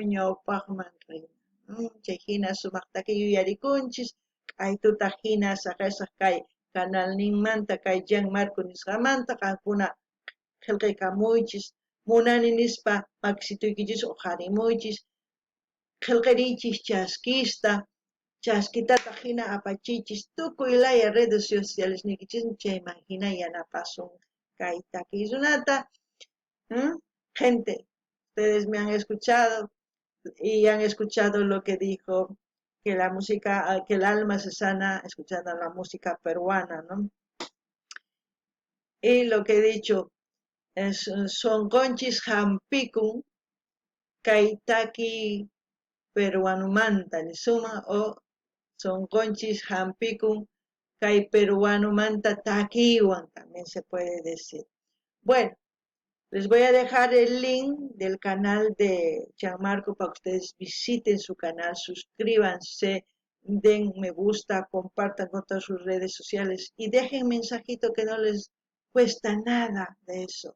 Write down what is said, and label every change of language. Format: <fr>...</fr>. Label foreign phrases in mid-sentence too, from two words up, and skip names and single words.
<qu>ñawpaqman rina, chay hina sumaq takiy uyarikunchis, kay tutaq hina saqesaq kay kanalninmanta kay Jean Marco nisqamanta qankuna qillqaykamuychis, munani nispa makisituykichis uqharimuychis, qillqiriychis chaskista, chaskitataq hina apachichis tukuy laya</qu> <es>redes sociales</es> <qu>nikichis chayman hina yanapasun kay takiy runata.</qu> <es>Gente, ustedes me han escuchado y han escuchado lo que dijo, que la música, que el alma se sana escuchando la música peruana, ¿no? Y lo que he dicho es</es> <qu>sonqonchis hampikun kaitaki peruanumanta ni suma, o sonqonchis hampikun kai peruanumanta takiwan,</qu> <es>también se puede decir. Bueno, les voy a dejar el link del canal de Gianmarco para que ustedes visiten su canal, suscríbanse, den me gusta, compartan con todas sus redes sociales y dejen mensajito que no les cuesta nada de eso.</es>